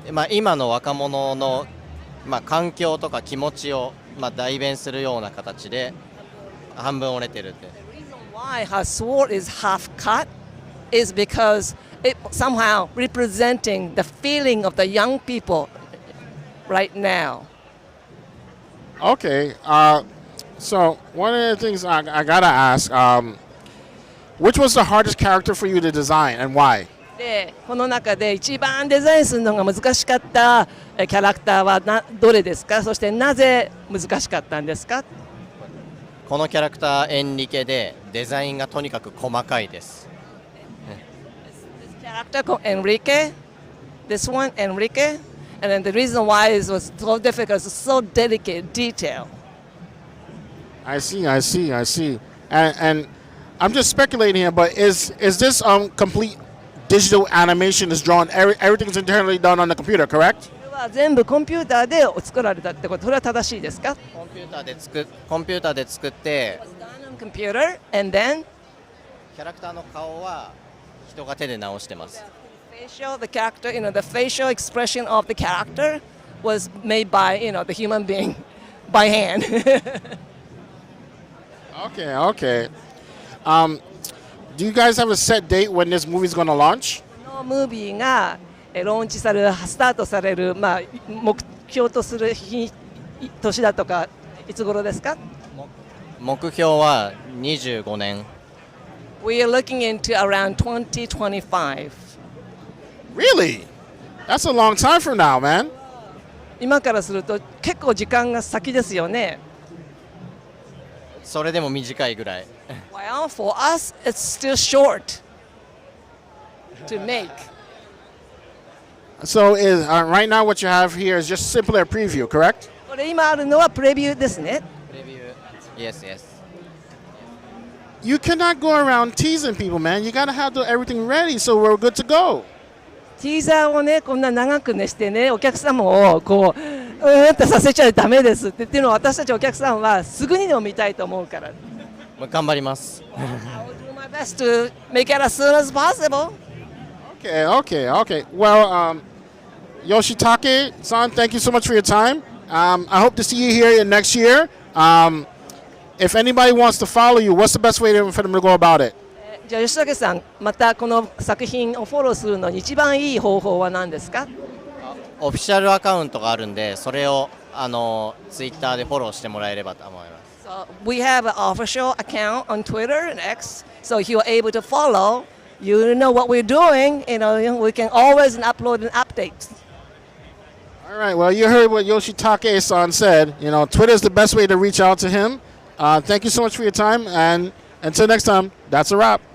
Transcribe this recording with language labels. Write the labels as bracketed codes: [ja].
[ja] 今の若者の環境とか気持ちを代弁するような形で半分折れてるって。 [en] The reason why her sword is half cut is because it somehow representing the feeling of the young people right now. Okay, so one of the things I gotta ask, which was the hardest character for you to design and why? [ja] でこの中で一番デザインするのが難しかったキャラクターはどれですか？そしてなぜ難しかったんですか？このキャラクターエンリケでデザインがとにかく細かいです。 [en] This character called Enrique, this one Enrique, and then the reason why it was so difficult is so delicate detail. I see. And I'm just speculating here, but is this complete digital animation is drawn? Everything's internally done on the computer, correct? [ja] これは全部コンピューターで作られたってこと、それは正しいですか？コンピューターで作って、 [en] Done on computer, and then [ja] キャラクターの顔は人が手で直してます。 [en] the character, the facial expression of the character was made by, the human being by hand. Okay. Do you guys have a set date when this movie's going to launch? [ja] このムービーがローンチされる、スタートされる、目標とする年だとかいつ頃ですか？目標は25年。 [en] We are looking into around 2025. Really? That's a long time from now, man. [ja] 今からすると結構時間が先ですよね。それでも短いぐらい。 [en] Well, for us, it's still short to make. So right now what you have here is just simply a preview, correct? [ja] これ今あるのはプレビューですね。プレビュー。 [en] Yes. You cannot go around teasing people, man. You gotta have everything ready so we're good to go. [ja] ティーザーをねこんな長くねしてねお客様をこうってさせちゃダメですっていうのは私たちお客さんはすぐにでも見たいと思うから。頑張ります。 [en] I will do my best to make it as soon as possible. Okay. Well, Yoshitake-san, thank you so much for your time. I hope to see you here next year. If anybody wants to follow you, what's the best way for them to go about it? [ja] じゃあ吉武さん、またこの作品をフォローするのに一番いい方法は何ですか？オフィシャルアカウントがあるんで、それをツイッターでフォローしてもらえればと思います。 [en] So we have an official account on Twitter and X, so you're able to follow. You know what we're doing. We can always upload an update. All right. Well, you heard what Yoshitake-san said. Twitter is the best way to reach out to him. Thank you so much for your time, and until next time, that's a wrap.